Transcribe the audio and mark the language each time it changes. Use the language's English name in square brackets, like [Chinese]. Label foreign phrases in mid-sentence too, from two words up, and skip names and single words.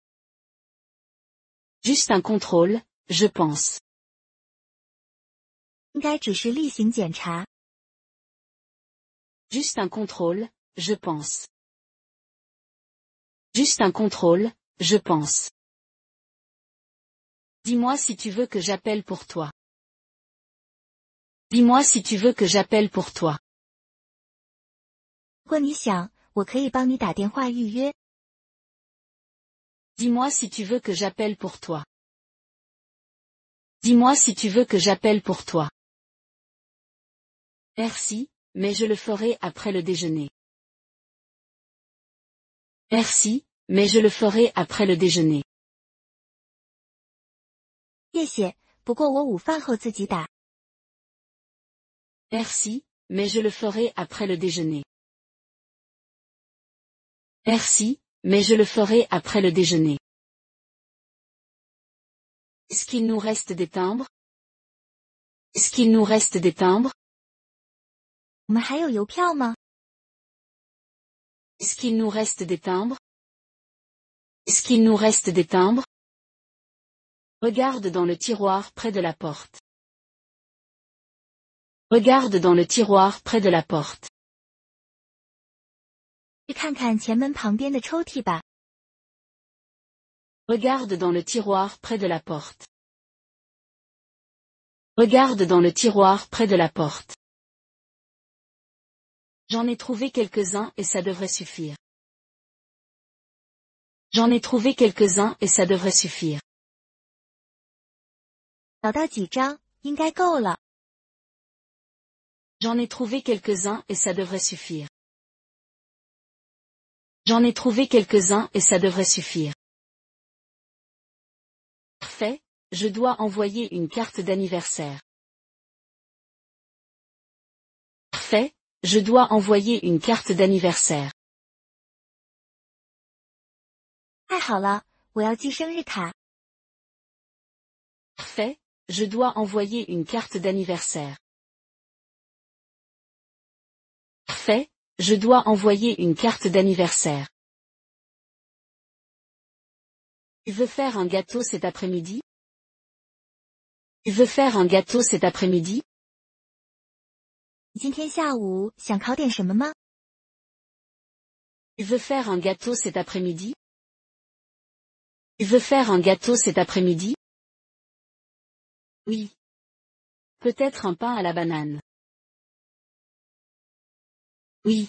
[French] Juste un contrôle, je pense. [Chinese] 应该只是例行检查。 [French] Juste un contrôle, je pense. Juste un contrôle, je pense. Dis-moi si tu veux que j'appelle pour toi. Dis-moi si tu veux que j'appelle pour toi. [Chinese] 如果你想，我可以帮你打电话预约。 [French] Dis-moi si tu veux que j'appelle pour toi. Dis-moi si tu veux que j'appelle pour toi. Merci, mais je le ferai après le déjeuner. Merci, mais je le ferai après le déjeuner. [Chinese] 谢谢，不过我午饭后自己打。 [French] Merci, mais je le ferai après le déjeuner. Merci, mais je le ferai après le déjeuner. Est-ce qu'il nous reste des timbres? Est-ce qu'il nous reste des timbres? [Chinese] 我们还有邮票吗？ [French] Est-ce qu'il nous reste des timbres? Est-ce qu'il nous reste des timbres? Regarde dans le tiroir près de la porte. Regarde dans le tiroir près de la porte. [Chinese] 去看看前门旁边的抽屉吧。 [French] Regarde dans le tiroir près de la porte. Regarde dans le tiroir près de la porte. J'en ai trouvé quelques-uns et ça devrait suffire. J'en ai trouvé quelques-uns et ça devrait suffire. [Chinese] 找到几张，应该够了。 [French] J'en ai trouvé quelques-uns et ça devrait suffire. J'en ai trouvé quelques-uns et ça devrait suffire. Parfait, je dois envoyer une carte d'anniversaire. Parfait, je dois envoyer une carte d'anniversaire. [Chinese] 太好了，我要寄生日卡。 [French] Parfait, je dois envoyer une carte d'anniversaire. Parfait, je dois envoyer une carte d'anniversaire. Tu veux faire un gâteau cet après-midi? Tu veux faire un gâteau cet après-midi? [Chinese] 今天下午想烤点什么吗？ [French] Tu veux faire un gâteau cet après-midi? Tu veux faire un gâteau cet après-midi? Oui. Peut-être un pain à la banane. Oui.